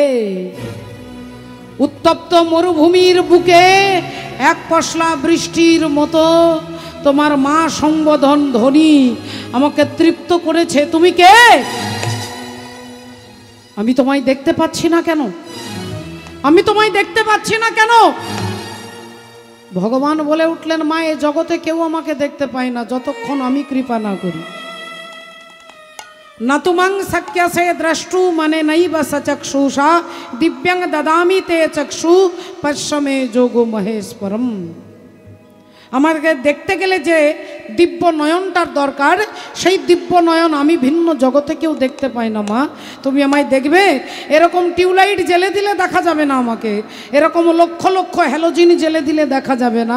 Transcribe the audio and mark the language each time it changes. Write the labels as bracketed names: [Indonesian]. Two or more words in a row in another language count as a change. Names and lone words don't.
[Bangla] উত্তপ্ত মরুভূমির বুকে এক পশলা বৃষ্টির মতো তোমার মা সম্বোধন ধ্বনি আমাকে তৃপ্ত করেছে। তুমি কে? আমি তোমায় দেখতে পাচ্ছি না কেন? আমি তোমায় দেখতে পাচ্ছি না কেন? ভগবান বলে উঠলেন, মা, এ জগতে কেউ আমাকে দেখতে পায় না যতক্ষণ আমি কৃপা না করি। [Sanskrit] न तुमं शक्यसे द्रष्टु मने नैव सचक्षुषा दिव्यं ददामि ते चक्षु पश्यमे जोगो महेश्वरम। [Bangla] আমাকে দেখতে গেলে যে দিব্য নয়নটার দরকার, সেই দিব্য নয়ন আমি ভিন্ন জগতে কেউ দেখতে পাই না। মা, তুমি আমায় দেখবে? এরকম টিউবলাইট জেলে দিলে দেখা যাবে না আমাকে, এরকম লক্ষ লক্ষ হ্যালোজিন জেলে দিলে দেখা যাবে না।